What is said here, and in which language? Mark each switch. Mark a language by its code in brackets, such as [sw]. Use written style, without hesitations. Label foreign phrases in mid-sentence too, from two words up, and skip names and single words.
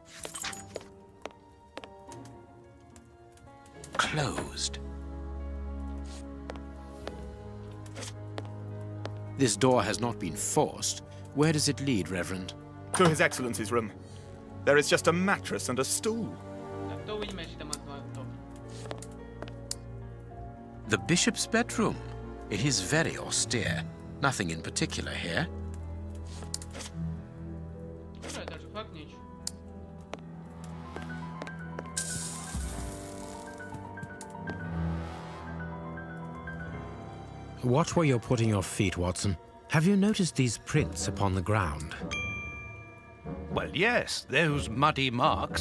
[en] Closed. This door has not been forced. Where does it lead, Reverend? To His Excellency's room. There is just a mattress and a stool. [sk] Tak to uvidíme, či tam má to. [en] The bishop's bedroom. It is very austere. Nothing in particular here. [sk] Dobre, takže fakt nič. [en] Watch where you're putting your feet, Watson. Have you noticed these prints upon the ground? Well, yes, those muddy marks.